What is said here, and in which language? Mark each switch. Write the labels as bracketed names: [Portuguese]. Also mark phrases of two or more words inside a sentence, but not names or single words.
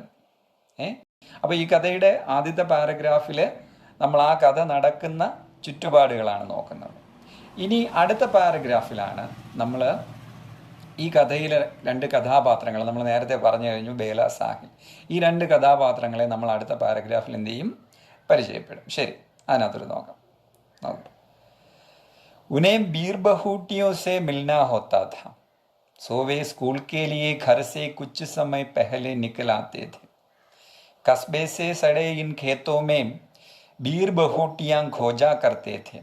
[Malayalam] അപ്പോൾ ഈ കഥയുടെ ആദ്യത്തെ പാരഗ്രാഫിൽ നമ്മൾ ആ കഥ നടക്കുന്ന ചുറ്റുപാടുകളാണ് നോക്കുന്നത്. ഇനി അടുത്ത പാരഗ്രാഫിലാണ് നമ്മൾ ഈ കഥയിലെ രണ്ട് കഥാപാത്രങ്ങൾ നമ്മൾ നേരത്തെ പറഞ്ഞു കഴിഞ്ഞു, ബേല, സാഹിൽ. ഈ രണ്ട് കഥാപാത്രങ്ങളെ നമ്മൾ അടുത്ത പാരഗ്രാഫിൽ എന്ത് ചെയ്യും, പരിചയപ്പെടും. ശരി, അതിനകത്തൊരു നോക്കാം. [Hindi] उन्हें बीर बहूटियों से मिलना होता था, सो वे स्कूल के लिए घर से कुछ समय पहले निकल आते थे. कस्बे से सड़े इन खेतों में बीर बहूटियाँ खोजा करते थे.